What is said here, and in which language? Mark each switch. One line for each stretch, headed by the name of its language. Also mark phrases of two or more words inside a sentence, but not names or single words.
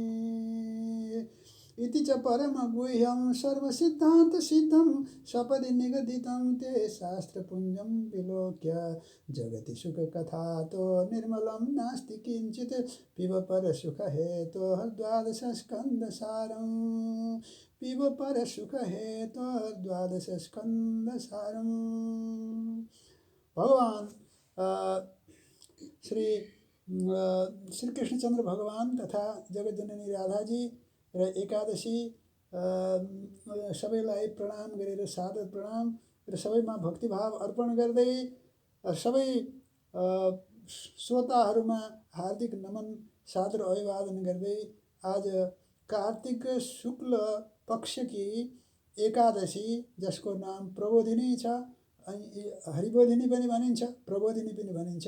Sanskrit: इति च परमगुह्यं सर्वसिद्धान्तसिद्धं सपदि निगदितं ते शास्त्रपुञ्जं विलोक्य जगति सुखकथातो निर्मलं नास्ति किञ्चित् पिब परसुखहेतोः द्वादशस्कन्धसारं पिब परसुखहेतोः द्वादशस्कन्धसारं।
Nepali: भगवान श्री कृष्णचन्द्र भगवान तथा जगज्जननी राधा जी र एकादशी सबैलाई प्रणाम गरेर सादर प्रणाम र सबैमा भक्तिभाव अर्पण गर्दै सबै श्रोताहरूमा हार्दिक नमन सादर अभिवादन गर्दै आज कार्तिक शुक्ल पक्षकी एकादशी जसको नाम प्रबोधिनी छ अनि हरिबोधिनी पनि भनिन्छ प्रबोधिनी पनि भनिन्छ।